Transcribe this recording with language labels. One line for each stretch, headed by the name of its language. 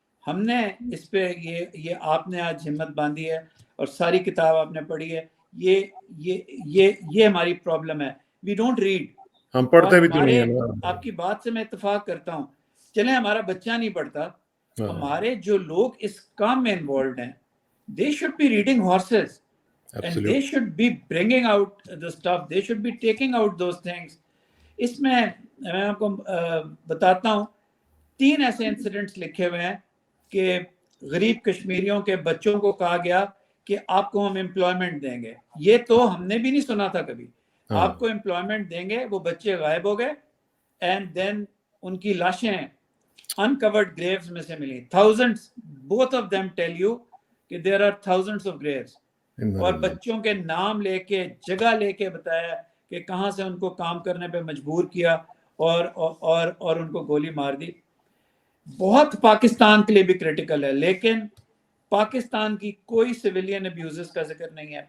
Urdu: ہم نے اس پہ یہ آپ نے آج ہمت باندھی ہے اور ساری کتاب آپ نے پڑھی ہے. یہ ہماری پرابلم ہے.
English: We don't read.
Urdu: ہم پڑھتے بھی نہیں ہیں. آپ کی بات سے میں اتفاق کرتا ہوں. چلیں ہمارا بچہ نہیں پڑھتا, ہمارے جو لوگ اس کام میں انوالوڈ ہیں,
English: they should be reading horses. And they should be bringing out the stuff. They should be taking out those things.
Urdu: اس میں آپ کو بتاتا ہوں 3 ایسے انسیڈنٹس لکھے ہوئے ہیں کہ غریب کشمیریوں کے بچوں کو کہا گیا کہ آپ کو ہم امپلائمنٹ دیں گے. یہ تو ہم نے بھی نہیں سنا تھا کبھی. آپ کو امپلائمنٹ دیں گے. وہ بچے غائب ہو گئے, اینڈ دین ان کی لاشیں
English: uncovered graves
Urdu: میں سے ملی.
English: Thousands, both of them tell you کہ there are thousands of graves.
Urdu: اور بچوں کے نام لے کے, جگہ لے کے بتایا کہ کہاں سے ان کو کام کرنے پہ مجبور کیا اور ان کو گولی مار دی. بہت پاکستان کے لیے بھی کریٹیکل ہے, لیکن پاکستان کی کوئی سویلین ابیوزز کا ذکر نہیں ہے.